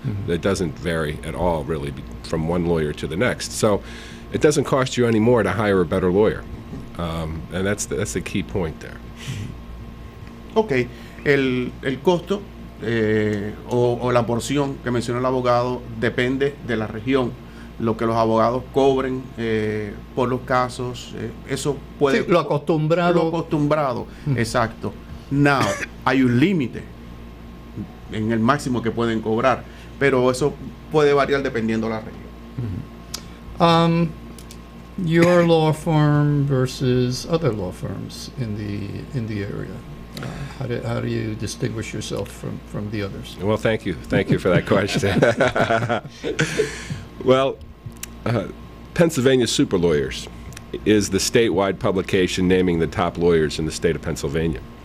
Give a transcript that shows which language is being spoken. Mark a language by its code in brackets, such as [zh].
[en] It doesn't vary at all, really, from one lawyer to the next. So it doesn't cost you any more to hire a better lawyer, and that's the key point there. [es] Ok, el costo o la porción que menciona el abogado depende de la región. Lo que los abogados cobren por los casos, eso puede... Sí, lo acostumbrado. Lo acostumbrado, exacto. Now, hay un límite en el máximo que pueden cobrar, pero eso puede variar dependiendo de la región. [en] Your law firm versus other law firms in the area. How do you distinguish yourself from the others? Well, thank you for that question. Well, Pennsylvania Super Lawyers is the statewide publication naming the top lawyers in the state of Pennsylvania.